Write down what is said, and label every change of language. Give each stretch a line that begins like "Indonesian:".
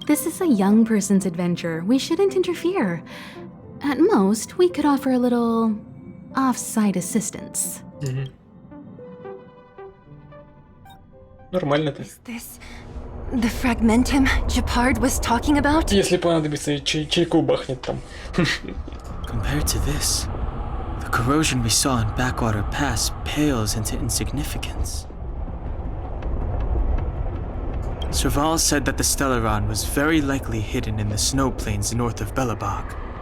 English: This is a young person's adventure. We shouldn't interfere. At most, we could offer a little off-site assistance.
Russian: Нормально-то.
English: Is this the Fragmentum Gepard was talking about?
Russian: Если понадобится, чайку бахнет там.
English: Compared to this, the corrosion we saw in Backwater Pass pales into insignificance. Serval said that the Stellaron was very likely hidden in the snow plains north of Belobog.